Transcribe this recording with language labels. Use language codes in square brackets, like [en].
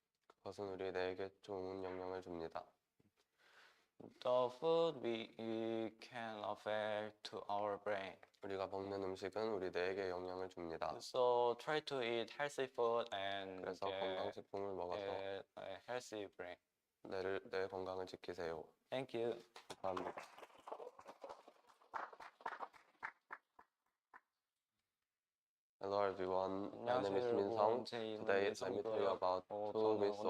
[ko] 그것은 우리 뇌에게 좋은 영향을 줍니다. [en] The food we eat can affect to our brain. [ko] 우리가 먹는 음식은 우리 뇌에게 영향을 줍니다. [en] So try to eat healthy food and [ko] 그래서 [en] get [ko] 건강식품을 먹어서 [en] a healthy brain. [ko] 뇌 건강을 지키세요. [en] Thank you. [ko] 감사합니다. [en] Hello everyone, my name is Min Sung. Today let me tell you about two myths of the